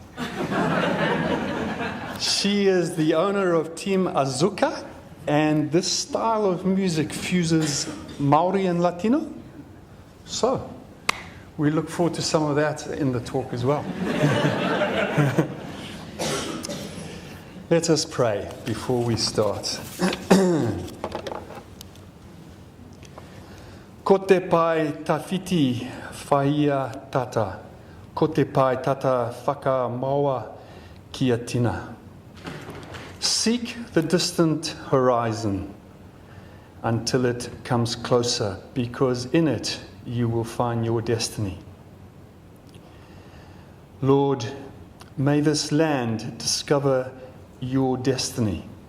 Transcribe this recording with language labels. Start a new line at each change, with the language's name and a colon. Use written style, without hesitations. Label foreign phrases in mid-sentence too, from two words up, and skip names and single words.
English: She is the owner of Team Azuka, and this style of music fuses Maori and Latino. So, we look forward to some of that in the talk as well. Let us pray before we start.
Māori: Ko te pai tawhiti whaia tata. Ko te pai tata whakamaua kia tina.
English: Seek the distant horizon until it comes closer, because in it you will find your destiny. Lord, may this land discover your destiny.